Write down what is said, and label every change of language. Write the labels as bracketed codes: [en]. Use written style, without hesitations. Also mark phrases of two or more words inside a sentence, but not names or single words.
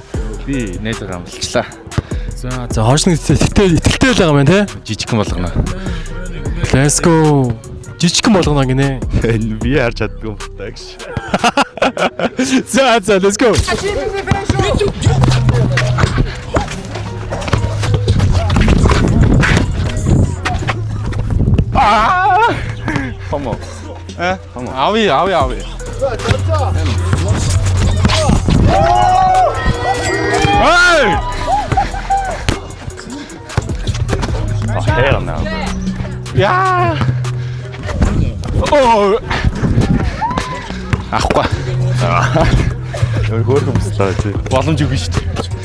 [mn] Би нээдэр амлчлаа. За хойшны итгэлтэй л байгаа юм те. Жижигхэн болгоно. [en] Let's go. [mn] Жижигхэн болгоно гинэ. Би харж чаддгүй юм байна гэж. [en] За let's go. Come on. Come on. Ави. Hey! Hell no. Яа. Оо. [mn] Ахгүй. Хөөрхөн бистаа чи. Боломж үгүй шүү дээ.